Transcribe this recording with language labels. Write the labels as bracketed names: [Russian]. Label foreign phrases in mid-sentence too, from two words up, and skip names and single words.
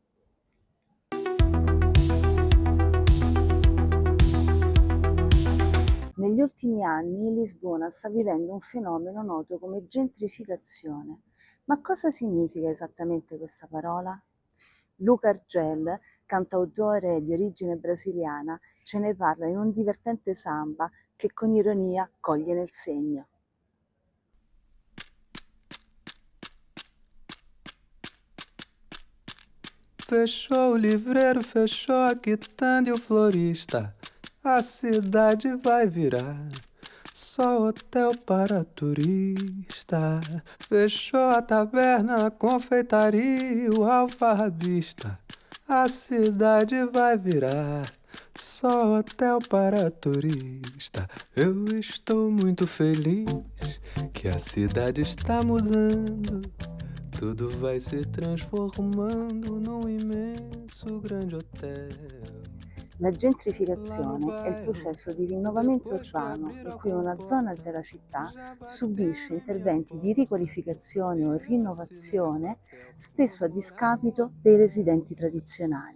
[Italian] Negli ultimi anni Lisbona sta vivendo un fenomeno noto come gentrificazione. Ma cosa significa esattamente questa parola? Luca Argel, cantautore di origine brasiliana, ce ne parla in un divertente samba che con ironia coglie nel segno. [Portuguese] Fechou o livreiro, fechou a quitanda e o florista. A cidade vai virar só hotel para turista. Fechou a taberna, a confeitaria e o alfarrabista. A cidade vai virar só hotel para turista. Eu estou muito feliz que a cidade está mudando. Tudo vai se trasformando num immenso grande hotel. [Italian] La gentrificazione è il processo di rinnovamento urbano in cui una zona della città subisce interventi di riqualificazione o rinnovazione, spesso a discapito dei residenti tradizionali.